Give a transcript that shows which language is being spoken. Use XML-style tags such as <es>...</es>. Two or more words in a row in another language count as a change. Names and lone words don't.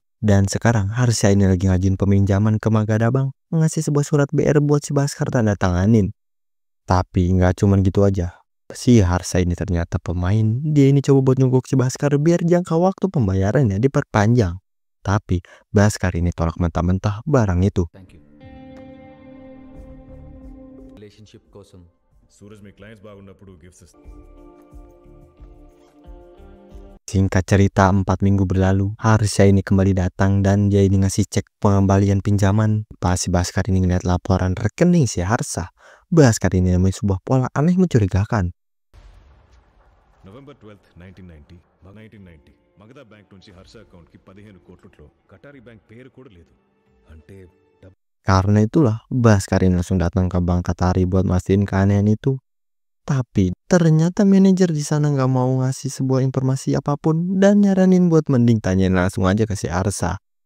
<id>Dan sekarang Harsa ini lagi ngajin peminjaman ke Magadha Bank, ngasih sebuah surat BR buat si Baskar tanda tanganin. Tapi nggak cuman gitu aja, si Harsa ini ternyata pemain. Dia ini coba buat nyogok si Baskar biar jangka waktu pembayarannya diperpanjang. Tapi Baskar ini tolak mentah-mentah barang itu.</id> <te>రిలేషన్షిప్ కోసం సూరజ్ మీ క్లయింట్స్ బాగున్నప్పుడు గిఫ్ట్స్ ఇస్తాను.</te> <id>Singkat cerita 4 minggu berlalu, Harsa ini kembali datang dan dia ini ngasih cek pengembalian pinjaman. Pas si Baskar ini ngeliat laporan rekening si Harsa, Baskar ini nemuin sebuah pola aneh mencurigakan.</id> <te>November 12th, 1990 మగధా బ్యాంక్ నుంచి హర్ష అకౌంట్కి 15 కోట్లలో కటారి బ్యాంక్ పేరు కూడా లేదు. అంటే</te> <id>Karena itulah Baskar ini langsung datang ke Bank Qatari buat mastiin keanehan itu. Tapi ternyata manajer di sana nggak mau ngasih sebuah informasi apapun dan nyaranin buat mending tanyain langsung aja ke si Harsa.</id>